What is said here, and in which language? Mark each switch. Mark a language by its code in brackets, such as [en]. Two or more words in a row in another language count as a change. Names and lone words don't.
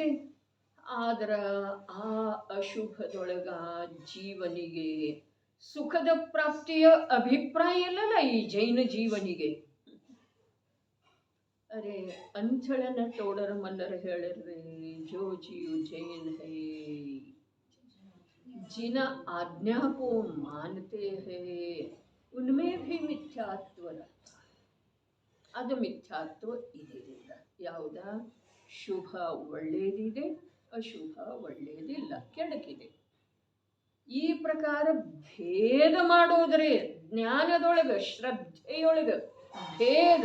[kn] ಆದ್ರ ಆ ಅಶುಭದೊಳಗ ಜೀವನಿಗೆ ಸುಖದ ಪ್ರಾಪ್ತಿಯ ಅಭಿಪ್ರಾಯ ಇಲ್ಲಲ್ಲ ಈ ಜೈನ ಜೀವನಿಗೆ. ಅರೆ ಅಂಥಳನ ಟೋಡರ ಮಲ್ಲರ ಹೇಳಿರ್ರಿ, [hi] जो जीव जैन है जिना आज्ञा को मानते हैं उनमें भी ಮಿಥ್ಯಾತ್ವ रहता है. [kn] ಅದು ಮಿಥ್ಯಾತ್ವ ಇದೆಯಿಲ್ಲ. ಯಾವುದ ಶುಭ ಒಳ್ಳೆಯದಿದೆ, ಅಶುಭ ಒಳ್ಳೆಯದಿಲ್ಲ, ಕೆಡಕಿದೆ. ಈ ಪ್ರಕಾರ ಭೇದ ಮಾಡೋದ್ರೆ ಜ್ಞಾನದೊಳಗ ಶ್ರದ್ಧೆಯೊಳಗ ಭೇದ.